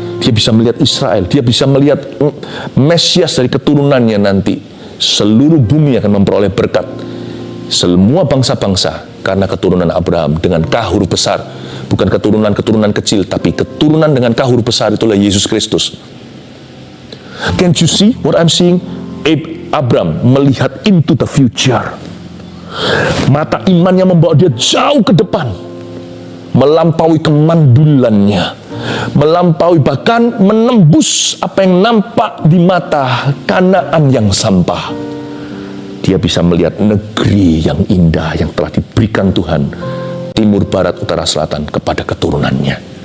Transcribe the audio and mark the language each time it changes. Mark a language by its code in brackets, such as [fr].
[id] Dia bisa melihat Israel, dia bisa melihat Mesias dari keturunannya nanti. Seluruh bumi akan memperoleh berkat. Semua bangsa-bangsa karena keturunan Abraham dengan kahur besar. Bukan keturunan-keturunan kecil, tapi keturunan dengan kahur besar, itulah Yesus Kristus. [en] Can't you see what I'm seeing? Abram [id] melihat [en] into the future. [id] Mata imannya membawa dia jauh ke depan, melampaui kemandulannya, melampaui bahkan menembus apa yang nampak di mata Kanaan yang sampah. Dia bisa melihat negeri yang indah yang telah diberikan Tuhan, timur, barat, utara, selatan, kepada keturunannya.